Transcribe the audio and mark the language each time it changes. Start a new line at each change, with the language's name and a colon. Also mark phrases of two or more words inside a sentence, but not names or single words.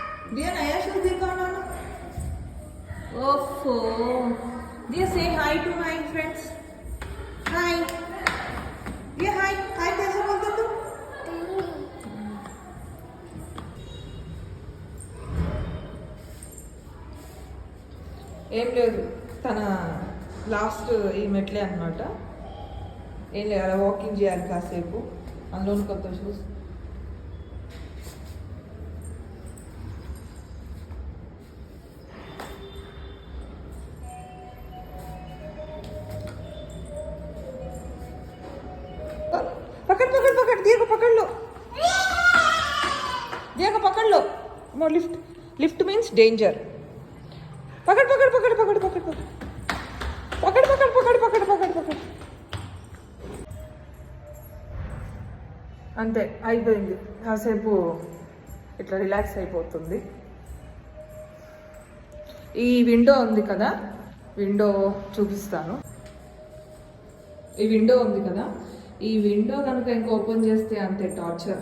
Hindi: दिया नया शूज देखा उन्होंने. ओफो. दिया
English: say hi to my friends. Hi.
Hindi: दिया hi. Hi कैसे बोलते तुम?
Telugu: ఏం లేదు తన లాస్ట్ ఈ మెట్లే అనమాట. ఏం లేదు అలా వాకింగ్ చేయాలి కాసేపు. అందులోని కొత్త షూస్.
Hindi: पकड़ पकड़ पकड़ दिया को पकड़ लो. दिया को पकड़ लो.
English: more lift. lift means danger.
Hindi: पकड़ पकड़ पकड़ पकड़ पकड़ पकड़ पकड़ पकड़ पकड़ पकड़ पकड़ पकड़.
Telugu: అంతే అయిపోయింది. కాసేపు ఇట్లా రిలాక్స్ అయిపోతుంది. ఈ విండో ఉంది కదా, విండో చూపిస్తాను. ఈ విండో ఉంది కదా, ఈ విండో కనుక ఇంకా ఓపెన్ చేస్తే అంతే టార్చర్.